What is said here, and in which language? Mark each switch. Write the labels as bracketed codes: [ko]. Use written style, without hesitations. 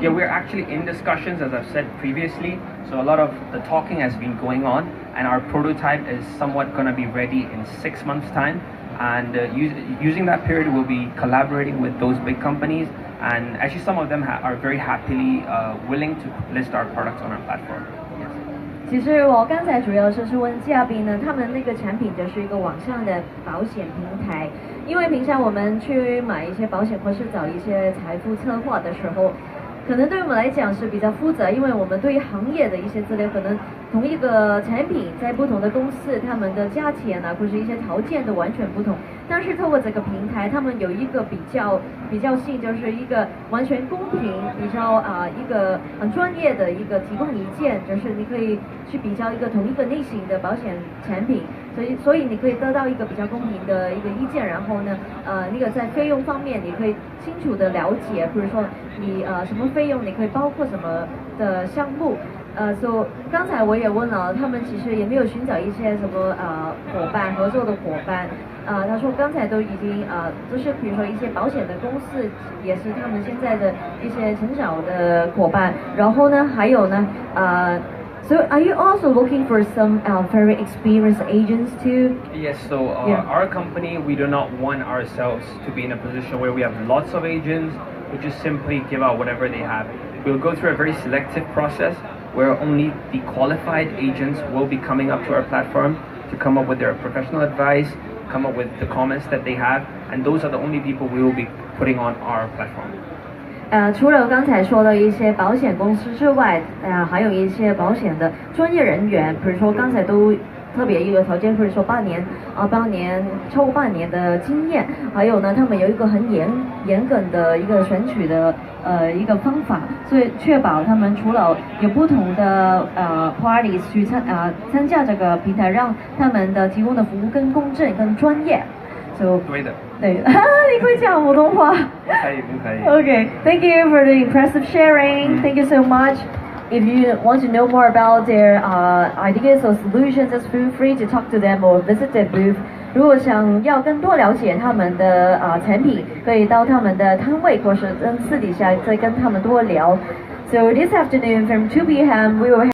[en] Yeah, we're actually in discussions, as I've said previously. So a lot of the talking has been going on, and our prototype is somewhat going to be ready in 6 months' time. And using that period, we'll be collaborating with those big companies. And actually, some of them are very happily willing to list our products on our platform. [zh] 其实我刚才主要是问嘉宾呢，他们那个产品就是一个网上的保险平台。因为平常我们去买一些保险或是找一些财富策划的时候，可能对我们来讲是比较复杂，因为我们对于行业的一些资料，可能同一个产品在不同的公司，他们的价钱啊，或是一些条件都完全不同。但是透过这个平台，他们有一个比较性，就是一个完全公平，比较一个很专业的一个提供意见，就是你可以去比较一个同一个类型的保险产品，所以你可以得到一个比较公平的一个意见，然后呢，那个在费用方面你可以清楚的了解，比如说你什么费用你可以包括什么的项目。所以刚才我也问了，他们其实也没有寻找一些什么合作的伙伴。他说刚才都已经都是比如说一些保险的公司，也是他们现在的一些成长的伙伴。然后呢，还有呢 [en] So are you also looking for some very experienced agents too? Yes, so our company, we do not want ourselves to be in a position where we have lots of agents who just simply give out whatever they have. We'll go through a very selective process where only the qualified agents will be coming up to our platform to come up with their professional advice, come up with the comments that they have, and those are the only people we will be putting on our platform. [zh] 除了刚才说的一些保险公司之外，还有一些保险的专业人员，比如说刚才都特别一个条件，比如说超过半年的经验，还有呢，他们有一个很严格的一个选取的一个方法，所以确保他们除了有不同的parties 去参加这个平台，让他们的提供的服务更公正、更专业。对的。对，你会讲普通话？不可以。 [en] Okay, thank you for the impressive sharing. Thank you so much. If you want to know more about their ideas or solutions, just feel free to talk to them or visit their booth. [zh] 如果想要更多了解他们的产品，可以到他们的摊位，或是私底下再跟他们多聊。 [en] So this afternoon from 2 p.m. we will